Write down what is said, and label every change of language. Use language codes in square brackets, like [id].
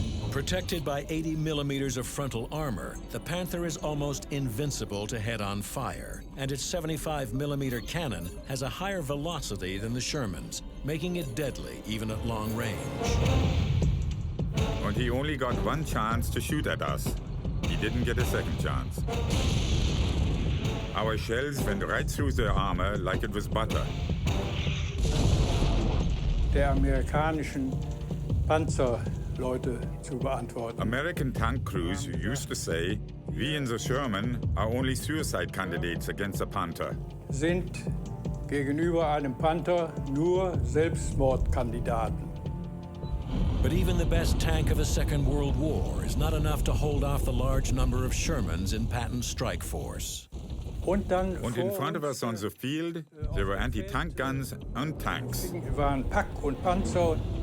[en] Protected by 80mm of frontal armor, the Panther is almost invincible to head-on fire, and its 75mm cannon has a higher velocity than the Sherman's, making it deadly even at long range. And he only got one chance to shoot at us. He didn't get a second chance. Our shells went right through their armor like it was butter. [de] Der amerikanischen Panzer [en] American tank crews used to say, we in the Sherman are only suicide candidates against the Panther. [de] Sind gegenüber einem Panther nur Selbstmordkandidaten. [en] But even the best tank of the Second World War is not enough to hold off the large number of Shermans in Patton's strike force. And in front of us on the field, there were anti-tank guns and tanks. [de] Waren Pack und Panzer.